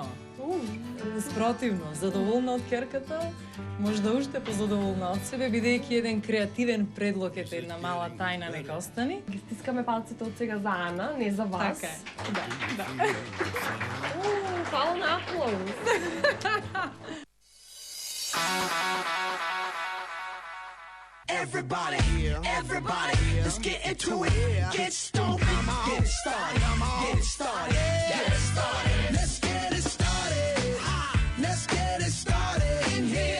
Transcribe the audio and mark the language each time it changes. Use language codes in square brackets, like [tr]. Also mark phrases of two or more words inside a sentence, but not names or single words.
[mk] Спротивно, задоволна од керката, можда уште позадоволна од себе, бидејќи еден креативен предлог ете една мала тајна нека остани. Ги стискаме палците од сега за Ана, не за вас. Така е. Да. Фала на аплауз. [en] Everybody, let's get into it. Get stoked, get it started, get it started, get it started. Let's get it started. Let's get it started in here.